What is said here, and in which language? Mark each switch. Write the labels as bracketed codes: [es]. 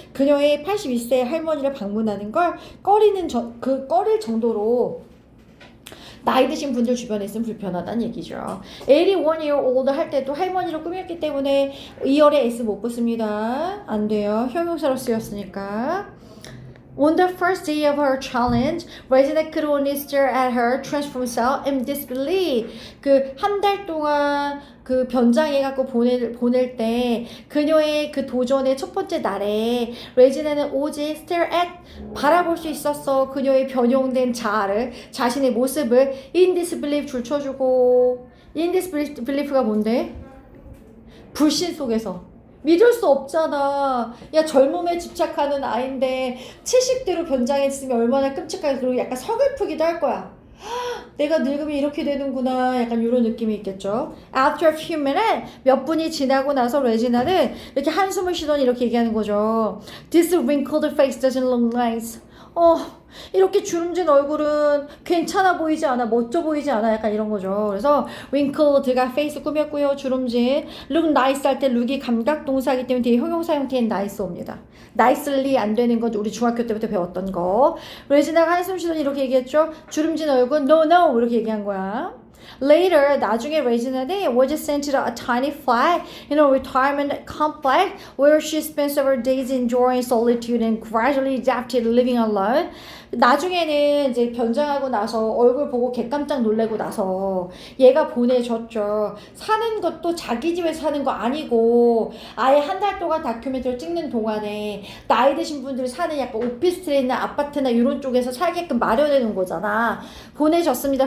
[ko] 그녀의 82세 할머니를 방문하는 걸 꺼릴 정도로 나이 드신 분들 주변에 있으면 불편하다는 얘기죠. 81-year-old 할 때도 할머니로 꾸몄기 때문에 2열에 S 못 붙습니다. 안 돼요. 형용사로 쓰였으니까. [en] On the first day of her challenge, Regina could only stare at her transformed self in disbelief. [ko] 그 한 달 동안 그 변장해갖고 보낼 때 그녀의 그 도전의 첫 번째 날에 레지나는 오직 [en] stare at [ko] 바라볼 수 있었어. 그녀의 변형된 자신의 모습을 [en] in disbelief [ko] 줄쳐주고 in disbelief가 뭔데? 불신 속에서. 믿을 수 없잖아. 야, 젊음에 집착하는 아이인데 70대로 변장했으면 얼마나 끔찍하게 그리고 약간 서글프기도 할 거야. 내가 늙으면 이렇게 되는구나. 약간 이런 느낌이 있겠죠. [en] After a few minutes, [ko] 몇 분이 지나고 나서 레지나는 이렇게 한숨을 쉬더니 이렇게 얘기하는 거죠. [en] This wrinkled face doesn't look nice. [ko] 이렇게 주름진 얼굴은 괜찮아 보이지 않아, 멋져 보이지 않아, 약간 이런 거죠. 그래서 wrinkled가 페이스 꾸몄고요. 주름진 look nice 할 때 look이 감각 동사이기 때문에 뒤에 형용사 형태인 nice 옵니다. nicely 안 되는 건 우리 중학교 때부터 배웠던 거. 레지나가 한숨 쉬더니 이렇게 얘기했죠. 주름진 얼굴 no 이렇게 얘기한 거야. [en] Later, [ko] 나중에 레지나는 [en] was sent to a tiny flat in a retirement complex where she spent several days enjoying solitude and gradually adapted living alone. [ko] 나중에는 이제 변장하고 나서 얼굴 보고 개깜짝 놀래고 나서 얘가 보내줬죠. 사는 것도 자기 집에서 사는 거 아니고 아예 한 달 동안 다큐멘터리를 찍는 동안에 나이 드신 분들이 사는 약간 오피스텔이나 아파트나 이런 쪽에서 살게끔 마련해 놓은 거잖아. 보내줬습니다.